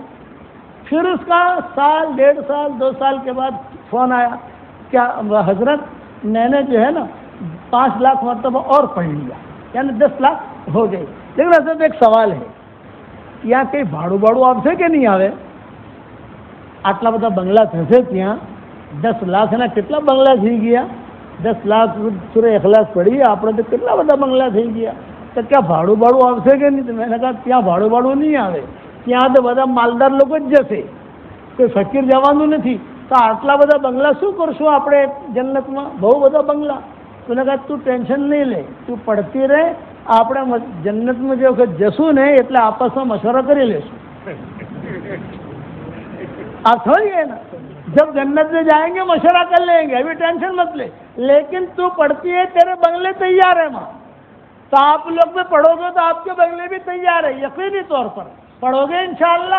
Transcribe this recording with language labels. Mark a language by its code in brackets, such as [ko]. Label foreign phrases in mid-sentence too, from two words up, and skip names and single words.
[ur] پھر اس کا سال 1.5 سال 2 سال کے بعد فون آیا، کیا حضرت میں نے جو ہے نا 5 لاکھ مرتبہ اور پڑھ لیا، یعنی 10 لاکھ ہو گئی۔ لیکن حضرت ایک سوال ہے، یہاں کئی بھاڑو آپ سے کہ نہیں آوے؟ [gu] આટલા બધા બંગલા થશે ત્યાં 10 લાખના કેટલા બંગલા થઈ ગયા? 10 લાખ સૂરે એખલાસ પડી, આપણે તો કેટલા બધા બંગલા થઈ ગયા, તો ક્યાં ભાડું આવશે કે નહીં? તો મેં કહ્યું ત્યાં ભાડું નહીં આવે, ત્યાં તો બધા માલદાર લોકો જ જશે, કોઈ ફકીર જવાનું નથી। તો આટલા બધા બંગલા શું કરશું આપણે જન્નતમાં? બહુ બધા બંગલા। તો મેં કહ્યું તું ટેન્શન નહીં લે, તું પડતી રહે, આપણે જન્નતમાં જે વખત જશું ને એટલે આપસમાં મશવરો કરી લેશું। [ur] آپ سمجھ گئے نا؟ جب جنت میں جائیں گے مشورہ کر لیں گے، ابھی ٹینشن مت لے، لیکن تو پڑھتی ہے، تیرے بنگلے تیار ہیں وہاں، تو آپ لوگ بھی پڑھو گے تو آپ کے بنگلے بھی تیار ہے، یقینی طور پر پڑھو گے انشاءاللہ۔